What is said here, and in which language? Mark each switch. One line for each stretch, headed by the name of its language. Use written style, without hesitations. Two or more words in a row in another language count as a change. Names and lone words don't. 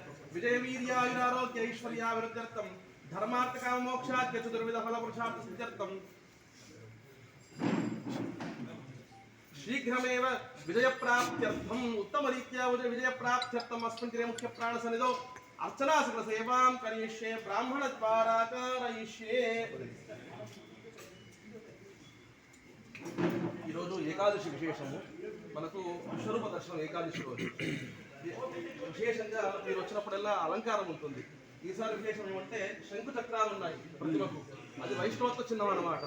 Sanskrit: विजयवीर्यायुरारोग्य ऐश्वर्याभिवृद्ध्यर्थं धर्मार्थकाममोक्षात् चतुर्विधफलपुरुषार्थसिद्ध्यर्थं शीघ्रमेव विजयप्राप्त्यर्थम् उत्तमरीत्या विजयप्राप्त्यर्थम् अस्मिन् दिने मुख्यप्राणसन्निधौ अर्चना सकलसेवां करिष्ये ब्राह्मणद्वारा कारयिष्ये।
Telugu: ఈరోజు ఏకాదశి విశేషము మనకు విశ్వరూప దర్శనం ఏకాదశి రోజు విశేషంగా మీరు వచ్చినప్పుడల్లా అలంకారం ఉంటుంది. ఈసారి విశేషం ఏమంటే శంకు చక్రాలు ఉన్నాయి ప్రతిమకు, అది వైష్ణవత్వ చిహ్నం అన్నమాట.